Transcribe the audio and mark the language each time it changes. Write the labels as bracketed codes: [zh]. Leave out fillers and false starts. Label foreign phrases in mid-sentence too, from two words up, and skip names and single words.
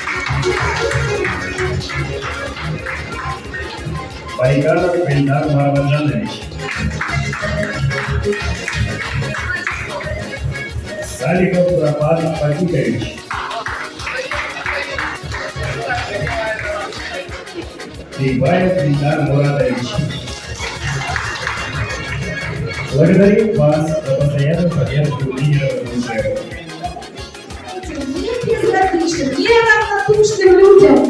[ru] Байкаров Ильдар Марваджанович. Саликов Рафат Фатикович. Ибаев Ильдар Муратович. Благодарим вас за постоянную поддержку лидеров Мушева. Безразличным, неравнодушным людям.